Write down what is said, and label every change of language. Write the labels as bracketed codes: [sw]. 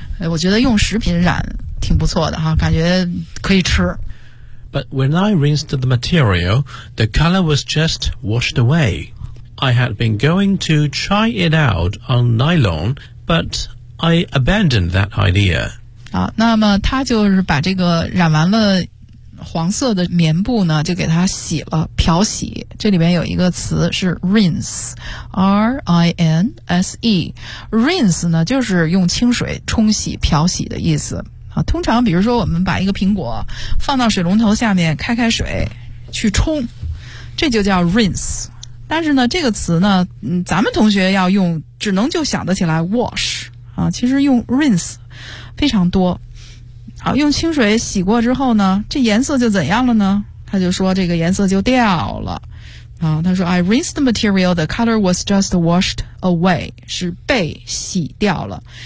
[zh] 我觉得用食品染挺不错的哈，感觉可以吃。 [en] But when I rinsed the material, the color was just washed away. I had been going to try it out on nylon, but I abandoned that idea. [zh] 啊，那么他就是把这个染完了。黄色的棉布呢就给它洗了，漂洗。这里面有一个词是 rinse,R-I-N-S-E。 rinse 呢就是用清水冲洗漂洗的意思。啊，通常比如说我们把一个苹果放到水龙头下面开开水去冲，这就叫 rinse。但是呢这个词呢咱们同学要用只能就想得起来 wash。啊，其实用 rinse 非常多。好，用清水洗过之后呢，这颜色就怎样了呢？他就说这个颜色就掉了。啊，他说 [en] I rinsed the material, the color was just washed away, [zh] 是被洗掉了。